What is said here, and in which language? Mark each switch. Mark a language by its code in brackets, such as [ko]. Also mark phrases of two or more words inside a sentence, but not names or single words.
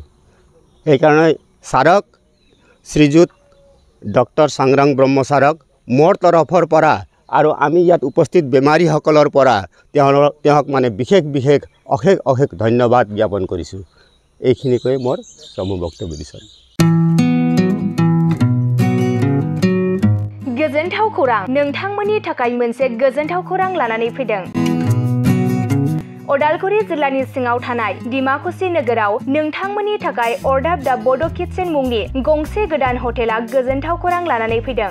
[as] সেইকাৰণে ছাৰক, শ্ৰীযুত ডক্টৰ सांग्रां ব্ৰহ্ম ছাৰক মোৰ তৰফৰ পৰা আৰু আমি ইয়াত উপস্থিত বেমাৰীসকলৰ পৰা তেওঁক মানে বিশেষ অশেষ ধন্যবাদ জ্ঞাপন কৰিছোঁ। এইখিনিকৈ মোৰ চমু বক্তব্য দিছোঁ। [brx] गोजोनथाव खौरां, नोंथांमोननि थाखाय मोनसे गोजोनथाव खौरां लानानै फैदों। उदालगुरि जिल्लानि सिङाव थानाय डिमाकुसि नोगोराव नोंथांमोननि थाखाय अरदाब दा बड' किटचेन मुंनि गंसे गोदान हटेला गोजोनथाव खौरां लानानै फैदों।